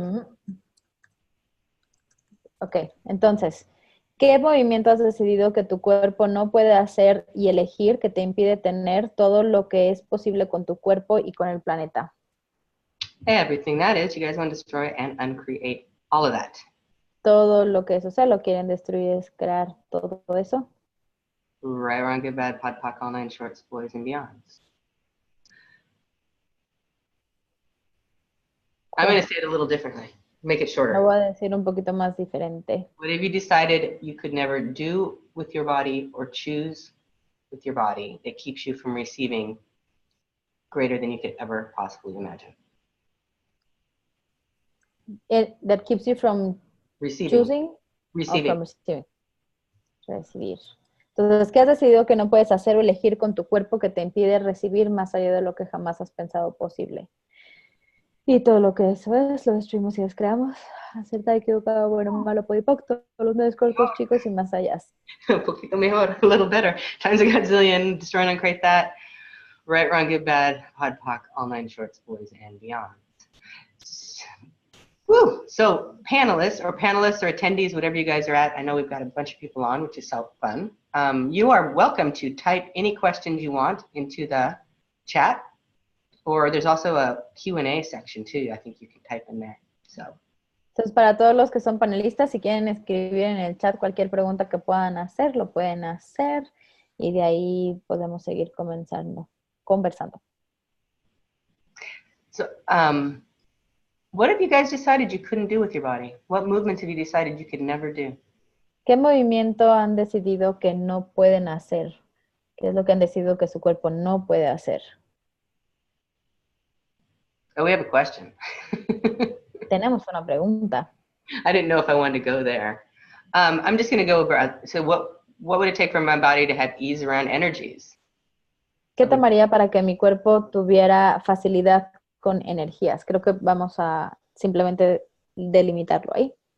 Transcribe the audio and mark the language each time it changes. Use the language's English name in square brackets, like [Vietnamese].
[Spanish] Mm-hmm. Ok, entonces, ¿qué movimiento has decidido que tu cuerpo no puede hacer y elegir que te impide tener todo lo que es posible con tu cuerpo y con el planeta? [English] Everything that is, you guys want to destroy and uncreate all of that. [Spanish] Todo lo que es, o sea, lo quieren destruir, es crear todo eso. [English] Right, wrong, good, bad, pod, poc, all nine shorts, boys, and beyonds. I'm going to say it a little differently. Make it shorter. [Spanish] Lo voy a decir un poquito más diferente. [English] What have you decided you could never do with your body or choose with your body that keeps you from receiving greater than you could ever possibly imagine? That keeps you from receiving. Choosing? Receiving. From receiving. Recibir. [Spanish] Entonces, ¿qué has decidido que no puedes hacer o elegir con tu cuerpo que te impide recibir más allá de lo que jamás has pensado posible? Y todo lo que eso es, lo destruimos y descreamos. Acertado, equivocado, bueno, malo, podipoc, todos los medios cortos, chicos y más allá. Un poquito mejor, [English] a little better. Times a godzillion, destroy and uncreate that. Right, wrong, good, bad, pod, poc, all nine shorts, boys, and beyond. Woo! So panelists or attendees, whatever you guys are at, I know we've got a bunch of people on, which is so fun. You are welcome to type any questions you want into the chat. Or there's also a Q&A section too. I think you can type in there. So [Spanish] Entonces, para todos los que son panelistas, si quieren escribir en el chat cualquier pregunta que puedan hacer, lo pueden hacer y de ahí podemos seguir conversando. [English] So, what have you guys decided you couldn't do with your body? What movements have you decided you could never do? [Spanish] ¿Qué movimiento han decidido que no pueden hacer? ¿Qué es lo que han decidido que su cuerpo no puede hacer? [English] Oh, we have a question. [Spanish] Tenemos una pregunta. [English] I didn't know if I wanted to go there. I'm just going to go over. So, what would it take for my body to have ease around energies? [Spanish] ¿Qué tomaría para que mi cuerpo tuviera facilidad con energías? Creo que vamos a simplemente delimitarlo ahí.